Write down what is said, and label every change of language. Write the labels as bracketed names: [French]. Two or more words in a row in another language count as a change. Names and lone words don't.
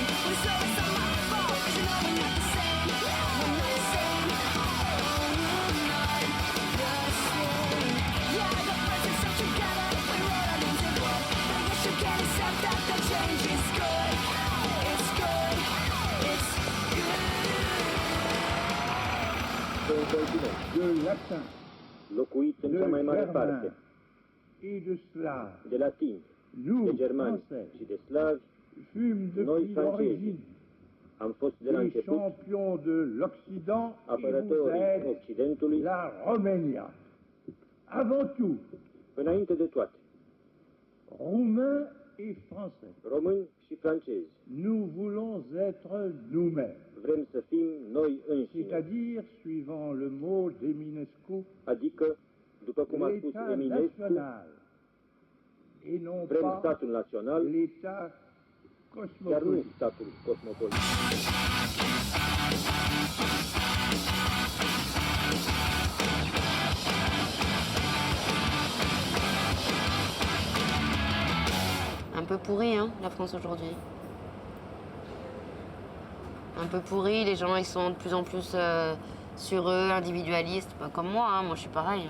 [English] When it's over, it's not my fault, 'cause you know we're not the same. We're not the same. Oh, we're not the same. Yeah, I got friends that stuck together, we wrote our names in blood. But I guess you can't accept that the change is good. It's good. It's [French] De latin, [Romanian] locuit în [French] de [Romanian] cea mai mare [French] german [Romanian] parte, [French] et de slave, [Romanian] de latini, [French] nous, [Romanian] de germani [French] Français, [Romanian] și de slavi, [French] fûmes [Romanian] noi [French] depuis [Romanian] francezi, [French] l'origine [Romanian] am fost de la [French] les [Romanian] început [French] champions de l'Occident et vous [Romanian] apărătorii [French] êtes [Romanian] Occidentului, [French] la Roménia. Avant tout, [Romanian] înainte de toate, [French] roumains et français, [Romanian] români și francezi. [French] nous voulons être nous-mêmes, [Romanian] Vrem să fim noi înșine, [French] c'est-à-dire, suivant le mot d'Eminescu, [Romanian] adică, după cum a spus [French] l'État [Romanian] Eminescu, [French] national et non [Romanian] vrem [French] pas [Romanian] statul național, [French] l'État [Romanian] iar nu [French] cosmopolite. [Romanian] statul cosmopolit. [French] Un peu pourri, hein, la France aujourd'hui. Un peu pourri, les gens ils sont de plus en plus sur eux, individualistes, pas comme moi, hein, moi je suis pareil.